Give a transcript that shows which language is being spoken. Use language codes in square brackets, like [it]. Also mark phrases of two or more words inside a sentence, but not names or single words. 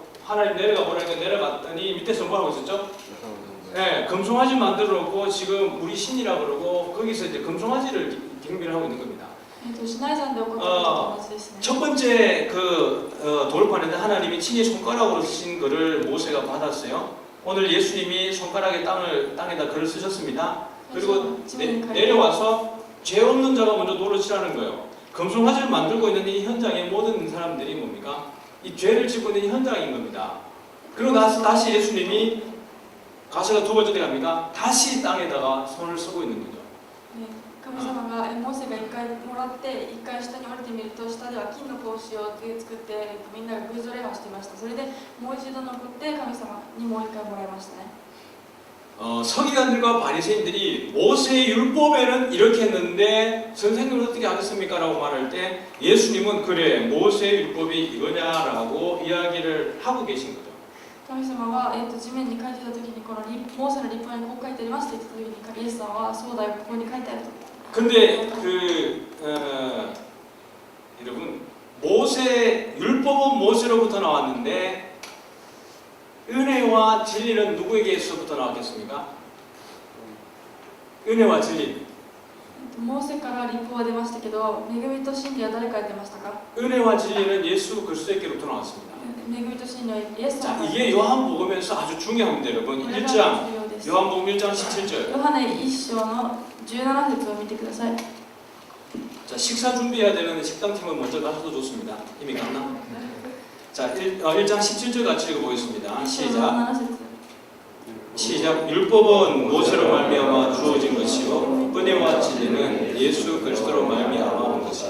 [ko] 하나님 내려가 보라니까 내려갔더니 밑에서 뭐 하고 있었죠? 네, 금송아지 만들어 놓고 지금 우리 신이라 그러고 거기서 이제 금송아지를 경배를 하고 있는 겁니다. [ja] シナイ山で起こったことと同じですね。 [ko] 첫 번째 돌판에는 하나님이 친히 손가락으로 쓰신 것을 모세가 받았어요. 오늘 예수님이 손가락에 땅에다 글을 쓰셨습니다. 그리고 내려와서 죄 없는 자가 먼저 돌을 치라는 거예요. 금송아지를 만들고 있는 이 현장의 모든 사람들이 뭡니까? 이 죄를 짓고 있는 이 현장인 겁니다. 그리고 나서 다시 예수님이 가시가 두 번째 때 갑니까? 다시 땅에다가 손을 쓰고 있는 거죠. [ja] 神様がモーセが一回もらって一回下に降りてみると下では金の格子を作ってみんなが偶像礼拝をしていました。それでもう一度残って神様にもう一回もらいましたね。 [ko] 서기관들과 바리새인들이 모세의 율법에는 이렇게 했는데 선생님은 어떻게 하겠습니까? 라고 말할 때 예수님은 그래 모세의 율법이 이거냐라고 이야기를 하고 계신 거죠. [ja] 神様は、地面に書いてた時にこのモーセの律法にこう書いてありますと言った時にイエスさんはそうだよここに書いてあると。 [ko] 근데 여러분 모세 율법은 모세로부터 나왔는데 은혜와 진리는 누구에게서부터 나왔겠습니까? 은혜와 진리. [ja] モーセから律法は出ましたけど恵みと真理は誰から出ましたか？ [ko] 은혜와 진리는 예수 그리스도께로부터 나왔습니다. [ja] 恵みと真理はイエス [ko] 자, [ja] 様。 [ko] 이게 요한복음에서 아주 중요합니다, 여러분. 1장 요한복음 1장 17절. [ja] ヨハネ1章の17節を見てください。 [ko] 자, 식사 준비해야 되는 식당팀은 먼저 가셔도 좋습니다. 이미 갔나? 자, 1장 17절 같이 읽어보겠습니다. 시작. [ja] 17節 [ko] 시작. 율법은 모세로 말미암아 주어진 것이요 은혜와 진리는 예수 그리스도로 말미암아 온 것이다.